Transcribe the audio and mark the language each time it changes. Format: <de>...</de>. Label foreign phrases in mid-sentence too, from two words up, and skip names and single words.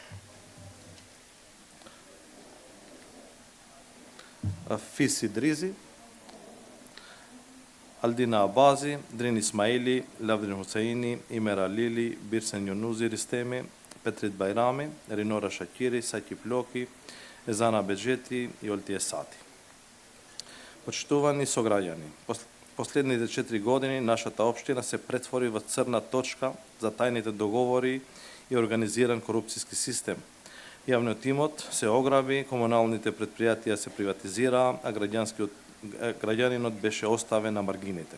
<mk>Фиси Дризи, Алдина Абази, Дрин Исмаили, Лавдрин Хусаини, Имера Лили, Бирсен Јонузи Ристеми, Петрит Байрами, Ринора Шакири, Саки Плоки, Езана Беджети и Олтие Сати. Почитувани сограѓани, последните 4 години нашата општина се претвори во црна точка за тајните договори и организиран корупцијски систем. Јавниот имот се ограби, комуналните предпријатија се приватизираа, а граѓанинот беше оставен на маргините.</mk>